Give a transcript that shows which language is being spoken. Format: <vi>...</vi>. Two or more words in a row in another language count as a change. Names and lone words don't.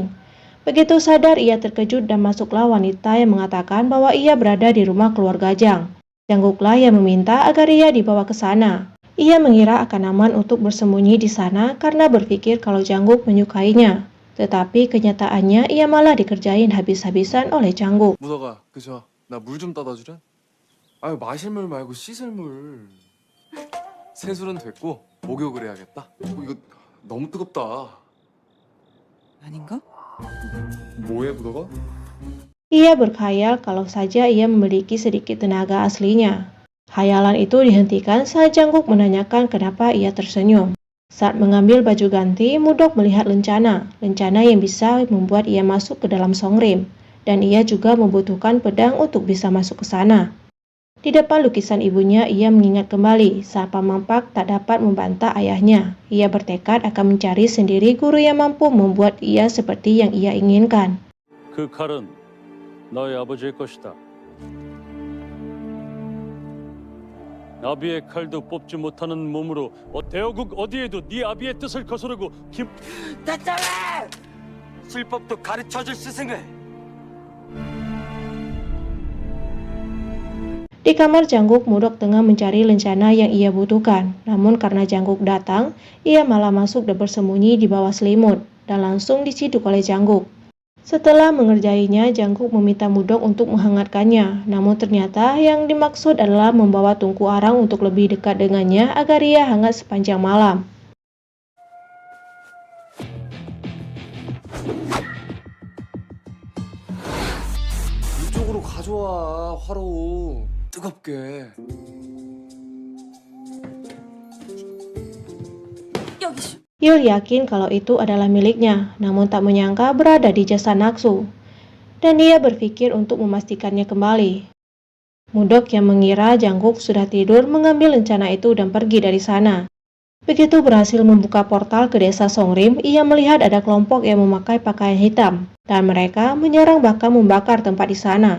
<id>Begitu sadar, ia terkejut dan masuklah wanita yang mengatakan bahwa ia berada di rumah keluarga Jang. Jangguklah yang meminta agar ia dibawa ke sana. Ia mengira akan aman untuk bersembunyi di sana karena berpikir kalau Jangguk menyukainya. Tetapi kenyataannya ia malah dikerjain habis-habisan oleh Jangguk.</id> <ko>무더가, 그저 나 물 좀 따다 주래? 아유, 마실 물 말고 씻을 물. 세술은 됐고 목욕을 해야겠다. 이거 너무 뜨겁다. 아닌가? 뭐해, 무더가?</ko> <id>Ia berkhayal kalau saja ia memiliki sedikit tenaga aslinya. Khayalan itu dihentikan saat Jangguk menanyakan kenapa ia tersenyum. Saat mengambil baju ganti, Mudok melihat lencana yang bisa membuat ia masuk ke dalam Songrim, dan ia juga membutuhkan pedang untuk bisa masuk ke sana. Di depan lukisan ibunya, ia mengingat kembali saat Pamangpak tak dapat membantah ayahnya. Ia bertekad akan mencari sendiri guru yang mampu membuat ia seperti yang ia inginkan.</id> <ko>그 칼은 너의 아버지의 것이다. 아비의 칼도 뽑지 못하는 몸으로 대어국 어디에도 네 아비의 뜻을 거스르고 대장님! 술법도 가르쳐줄 스승을!</ko> <id>Di kamar Jangguk, Mudok tengah mencari lencana yang ia butuhkan. Namun karena Jangguk datang, ia malah masuk dan bersembunyi di bawah selimut dan langsung diciduk oleh Jangguk. Setelah mengerjainya, Jangguk meminta Mudok untuk menghangatkannya. Namun ternyata yang dimaksud adalah membawa tungku arang untuk lebih dekat dengannya agar ia hangat sepanjang malam.</id> <ko>이쪽으로 가져와, 화로. 뜨겁게. 여기</ko> <id>Yul yakin kalau itu adalah miliknya, namun tak menyangka berada di jasa Naksu. Dan dia berpikir untuk memastikannya kembali. Mudok yang mengira Jangguk sudah tidur mengambil lencana itu dan pergi dari sana. Begitu berhasil membuka portal ke desa Songrim, ia melihat ada kelompok yang memakai pakaian hitam, dan mereka menyerang bahkan membakar tempat di sana.</id>